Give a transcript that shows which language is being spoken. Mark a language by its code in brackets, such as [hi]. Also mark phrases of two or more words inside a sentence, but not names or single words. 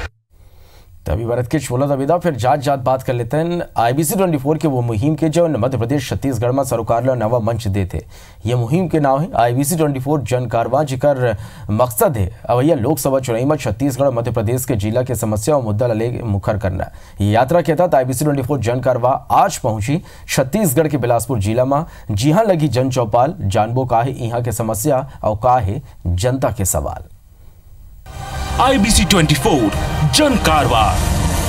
[hne] तभी भारत के छोला दविदा फिर जात बात कर लेते हैं IBC 24 के वो मुहिम के जो मध्य प्रदेश छत्तीसगढ़ में सरकार ला नवा मंच देते। ये मुहिम के नाम है IBC 24 जन कारवा, जिकर मकसद है अवैया लोकसभा चुनाव में छत्तीसगढ़ मध्य प्रदेश के जिला के समस्या और मुद्दा ले मुखर करना। ये यात्रा के तहत IBC 24 जन कारवा आज पहुंची छत्तीसगढ़ के बिलासपुर जिला में। जी हाँ लगी जन चौपाल, जानबो का है यहाँ के समस्या और का है जनता के सवाल। IBC 24 जन कारवा।